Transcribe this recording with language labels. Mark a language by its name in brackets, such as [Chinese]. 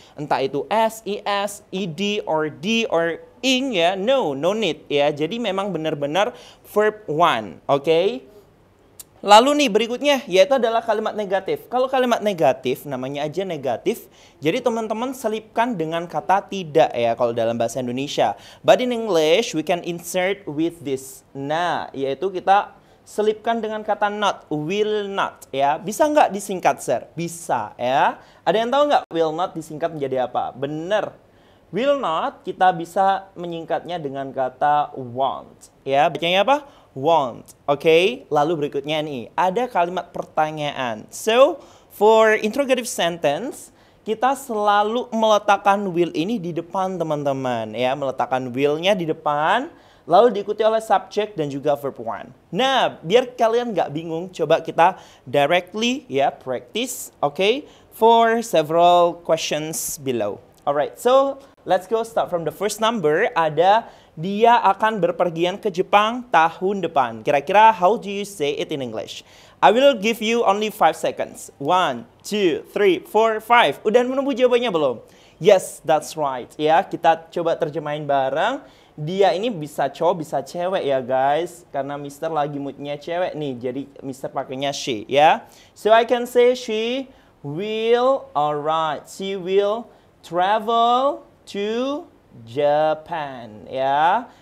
[Indonesian] Entah itu s, es, ed or d or ing ya. [English] No need [Indonesian] ya. Jadi memang benar-benar verb one, oke? Lalu nih berikutnya yaitu adalah kalimat negatif. Kalau kalimat negatif namanya aja negatif. Jadi teman-teman selipkan dengan kata tidak ya kalau dalam bahasa Indonesia. [English] But in English we can insert with this. [Indonesian] Nah, yaitu kita selipkan dengan kata not, will not ya. Bisa nggak disingkat sir? Bisa ya. Ada yang tahu nggak will not disingkat menjadi apa? Bener. Will not kita bisa menyingkatnya dengan kata won't ya. Bacanya apa? Want, oke? Lalu berikutnya nih, ada kalimat pertanyaan. [English] So, for interrogative sentence, [Indonesian] kita selalu meletakkan will ini di depan teman-teman ya. Meletakkan will-nya di depan, lalu diikuti oleh subject dan juga verb one. Nah, biar kalian nggak bingung, coba kita directly ya practice, oke? [English] For several questions below. Alright, so let's go start from the first number. [Indonesian] Ada dia akan berpergian ke Jepang tahun depan. [English] Kira-kira how do you say it in English? I will give you only 5 seconds. 1, 2, 3, 4, 5. [Indonesian] Udah menunggu jawabannya belum? [English] Yes, that's right. [Indonesian] Ya, kita coba terjemahin bareng. Dia ini bisa cowok, bisa cewek ya guys. Karena Mister lagi moodnya cewek nih. Jadi Mister pakainya she ya. [English] So I can say she will, alright. She will travel to Japan ya.